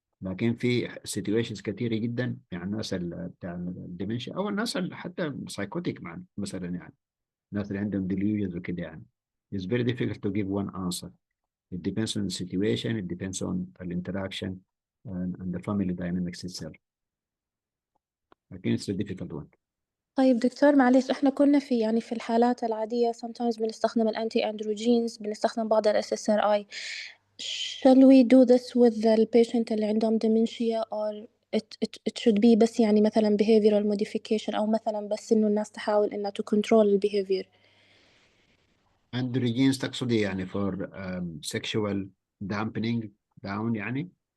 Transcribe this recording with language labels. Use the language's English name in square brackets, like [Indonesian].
[Arabic] لكن في situations كثيرة جدا يعني الناس بتاع الديمنشيا او الناس حتى سايكوتيك مثلا يعني الناس اللي عندهم delusions وكده يعني [English] it's very difficult to give one answer. It depends on the situation, it depends on the interaction and the family dynamics itself. [Arabic] لكن [English] it's a difficult one. [Arabic] طيب دكتور معلش، احنا كنا في الحالات العادية [English] sometimes [Arabic] بنستخدم الانتي اندروجينز، بنستخدم بعض ال SSRI. [English] Shall we do this with the patient [Arabic] اللي عندهم [English] dementia or it should be [Arabic] بس يعني مثلا [English] behavioral modification [Arabic] أو مثلا بس إنه الناس تحاول إنها [English] to control ال behavior. androgens [Arabic] تقصدي يعني [English] for sexual dampening down يعني؟